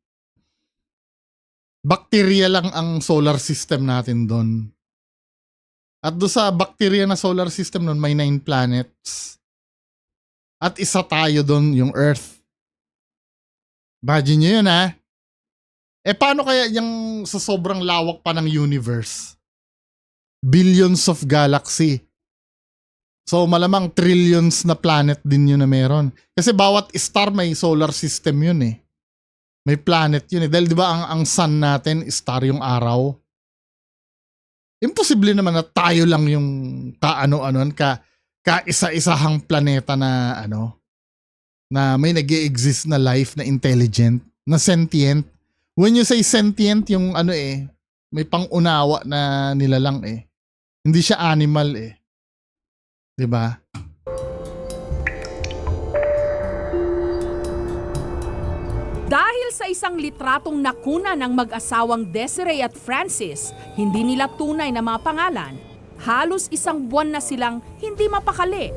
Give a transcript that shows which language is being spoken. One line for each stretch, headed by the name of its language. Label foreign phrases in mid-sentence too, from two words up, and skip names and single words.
Filipino: Bakterya lang ang solar system natin doon. At doon sa bakterya na solar system nun, may 9 planets. At isa tayo doon, yung Earth. Imagine nyo yun, ha? Paano kaya yung sa sobrang lawak pa ng universe?
English: Billions of galaxy.
Filipino: So, malamang trillions na planet din yun na meron. Kasi bawat star may solar system yun eh. May planet yun eh. Dahil di ba ang sun natin, star yung araw? Imposible naman na tayo lang yung kaano-anon, kaisa-isahang planeta na na may nag-e-exist na life na intelligent, na sentient.
English: When you say sentient,
Filipino: yung may pangunawa na nilalang eh. Hindi siya animal eh. 'Di ba? Dahil sa isang litratong nakuna ng mag-asawang Desiree at Francis, hindi nila tunay na mga pangalan, halos 1 buwan na silang hindi mapakali.